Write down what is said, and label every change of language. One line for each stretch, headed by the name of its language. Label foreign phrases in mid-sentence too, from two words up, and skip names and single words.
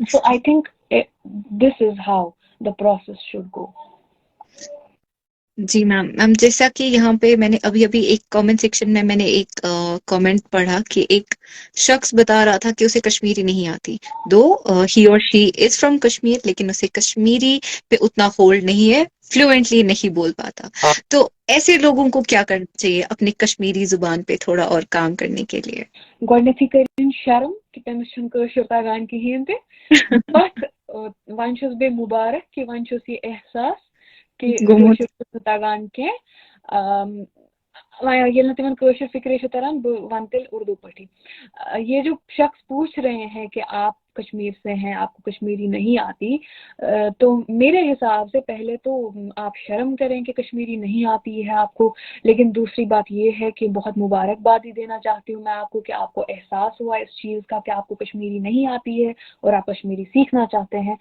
English: So I think this is how the process should go.
Urdu: جی میم جیسا کہ یہاں پہ میں نے ابھی ایک
English: comment section
Urdu: میں نے ایک کامنٹ پڑھا کہ ایک شخص بتا رہا تھا کہ اسے کشمیری نہیں آتی دو ہی اور
English: she is from Kashmir
Urdu: لیکن اسے کشمیری پہ اتنا ہولڈ نہیں ہے فلوئنٹلی نہیں بول پاتا. تو ایسے لوگوں کو کیا کرنا چاہیے اپنی کشمیری زبان پہ تھوڑا اور کام کرنے کے لیے؟
Kashmiri: گۄڈنیتھٕے کٔرِنۍ شرم کہِ تٔمِس چھُنہٕ کٲشُر تگان کِہیٖنۍ تہِ پتہٕ وۄنۍ چھُس بیٚیہِ مُبارک کہِ وۄنۍ چھُس یہِ احساس کہِ کٲشُر چھُنہٕ تگان کینٛہہ ییٚلہِ نہٕ تِمن کٲشُر فکرے چھُ تران بہٕ ونہٕ تیٚلہِ اردو پٲٹھی.
Urdu: یہ جو شخص پوچھ رہے ہیں کہ آپ کشمیر سے ہیں آپ کو کشمیری نہیں آتی تو میرے حساب سے پہلے تو آپ شرم کریں کہ کشمیری نہیں آتی ہے آپ کو لیکن دوسری بات یہ ہے کہ بہت مبارکبادی دینا چاہتی ہوں میں آپ کو کہ آپ کو احساس ہوا اس چیز کا کہ آپ کو کشمیری نہیں آتی ہے اور آپ کشمیری سیکھنا چاہتے ہیں.